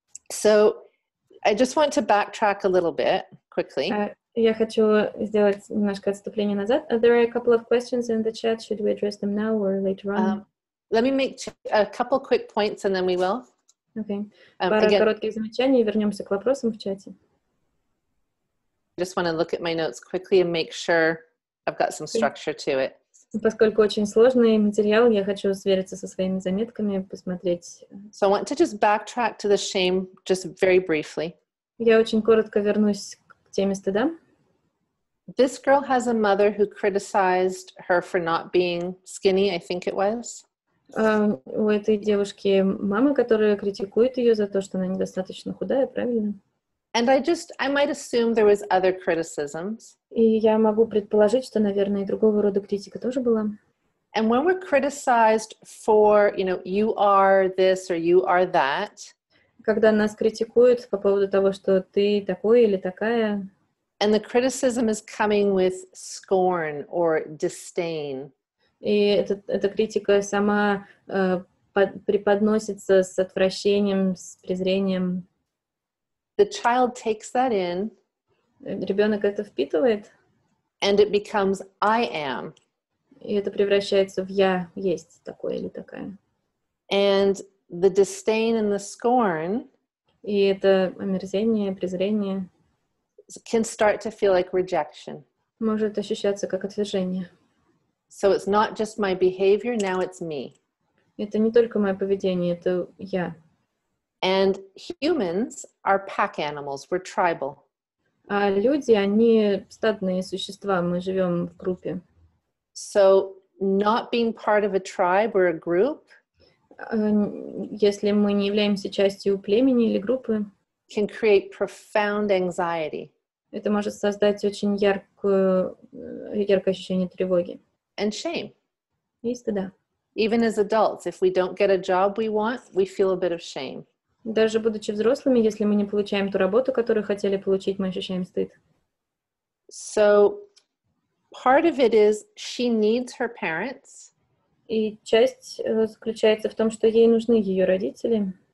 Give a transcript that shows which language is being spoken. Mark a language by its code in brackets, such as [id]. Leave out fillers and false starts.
[en] So I just want to backtrack a little bit quickly. [ru] Я хочу сделать немножко отступление назад. [en] There are a couple of questions in the chat. Should we address them now or later on? Let me make a couple quick points and then we will. Okay. [ru] Пара коротких замечаний, и вернемся к вопросам в чате. [en] I just want to look at my notes quickly and make sure I've got some structure to it. [ru] Поскольку очень сложный материал, я хочу свериться со своими заметками, посмотреть. [en] So I want to just backtrack to the shame just very briefly. [ru] Я очень коротко вернусь к теме стыда. [en] This girl has a mother who criticized her for not being skinny, I think it was. [ru] У этой девушки мама, которая критикует ее за то, что она недостаточно худая, правильно? [en] And I might assume there was other criticisms. [ru] И я могу предположить, что, наверное, и другого рода критика тоже была. [en] And when we're criticized for, you are this or you are that. [ru] Когда нас критикуют по поводу того, что ты такой или такая. [en] And the criticism is coming with scorn or disdain. [ru] И эта критика сама преподносится с отвращением, с презрением. [en] The child takes that in. [ru] Ребенок это впитывает. [en] And it becomes I am. [ru] И это превращается в я есть такой или такая. [en] And the disdain and the scorn. [ru] И это омерзение, презрение. [en] Can start to feel like rejection. [ru] Может ощущаться как отвержение. [en] So it's not just my behavior, now it's me. [ru] Это не только мое поведение, это я. [en] And humans are pack animals, we're tribal. [ru] А люди, они стадные существа, мы живем в группе. [en] So not being part of a tribe or a group. [ru] Если мы не являемся частью племени или группы, [en] can create profound anxiety [ru] это может создать очень яркое ощущение тревоги [en] and shame. [ru] и стыда. [en] Even as adults, if we don't get a job we want, we feel a bit of shame. [ru] Даже будучи взрослыми, если мы не получаем ту работу, которую хотели получить, мы ощущаем стыд. [en] So part of it is she needs her parents [ru] И часть заключается в том, что ей нужны ее родители,